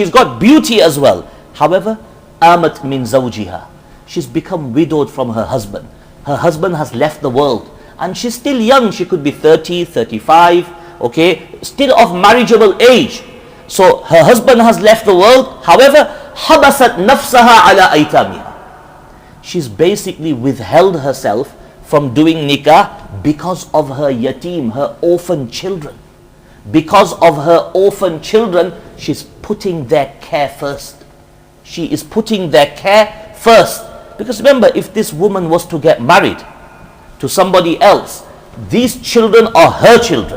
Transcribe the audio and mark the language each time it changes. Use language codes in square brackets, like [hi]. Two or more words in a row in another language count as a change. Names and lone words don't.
[en] She's got beauty as well. However, [ar] آمت من زوجها. [en] She's become widowed from her husband. Her husband has left the world, and she's still young. She could be 30, 35, still of marriageable age. So her husband has left the world. However, [ar] حبست نفسها على أيتامها. [en] She's basically withheld herself from doing nikah because of her yatim, her orphan children. Because of her orphan children, she's putting their care first. She is putting their care first. Because remember, if this woman was to get married to somebody else, these children are her children.